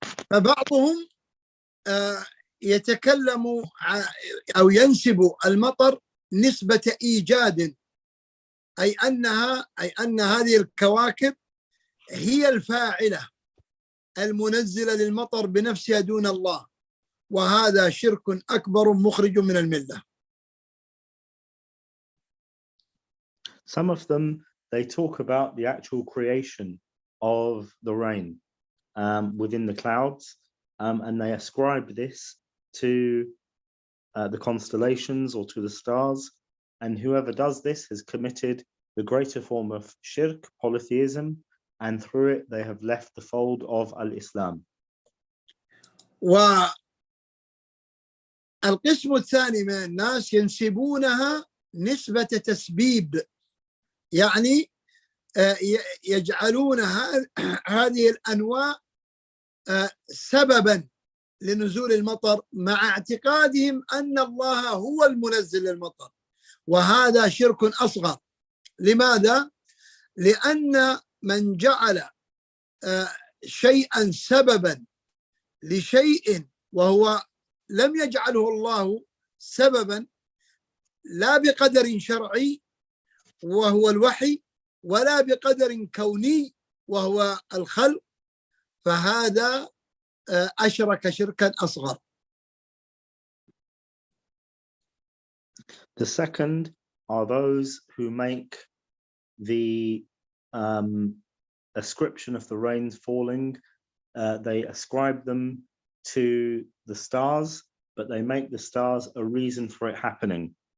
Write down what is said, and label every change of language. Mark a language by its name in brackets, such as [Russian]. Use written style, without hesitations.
[Arabic] فبعضهم يتكلم أو ينسب المطر نسبة إيجاد، أي أن هذه الكواكب هي الفاعلة المنزلة للمطر بنفسها دون الله، وهذا شرك أكبر مخرج من الملة. [English] Some of them, they talk about the actual creation of the rain within the clouds, and they ascribe this to the constellations or to the stars, and whoever does this has committed the greater form of shirk, polytheism, and through it they have left the fold of al-Islam. [Arabic] والقسم الثاني من الناس ينسبونها نسبة تسبيب، يعني يجعلون هذه الأنواع سببا لنزول المطر مع اعتقادهم أن الله هو المنزل للمطر، وهذا شرك أصغر. لماذا؟ لأن من جعل شيئا سببا لشيء وهو لم يجعله الله سببا لا بقدر شرعي وهو الوحي ولا بقدر كوني وهو الخلق، فهذا أشرك شركا أصغر. [English] The second are those who make the ascription of the rains falling, they ascribe them to the stars, but they make the stars a reason for it happening.